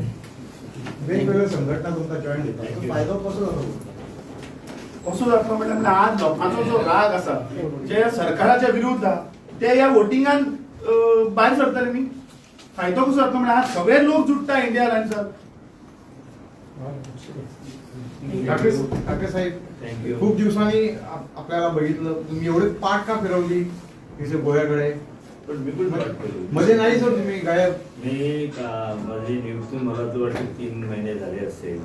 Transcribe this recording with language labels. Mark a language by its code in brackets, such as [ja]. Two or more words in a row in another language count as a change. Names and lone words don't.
[kok] वेगवेगळ्या संघटना तुमकां जॉईन दिता फायदो कसो जातो. कसो जातलो म्हणल्यार आज लोकांचो जो राग आसा जे सरकाराच्या विरुद्ध आहा ते ह्या वोटिंगान भायर सरतले न्ही. फायदो कसो जातलो म्हणल्यार आज सगळे लोक जुडटा इंडिया अलायन्साक. [mr] ठाकरे साहेब खूप दिवसांनी आपल्याला बघितलं तुम्ही एवढे पाठ का फिरवली गोव्याकडे पण मी पण पाठ केली. मध्ये नाही सर तुम्ही गायब. माझी नियुक्ती मला तर वाटतं 3 महिने झाले असेल.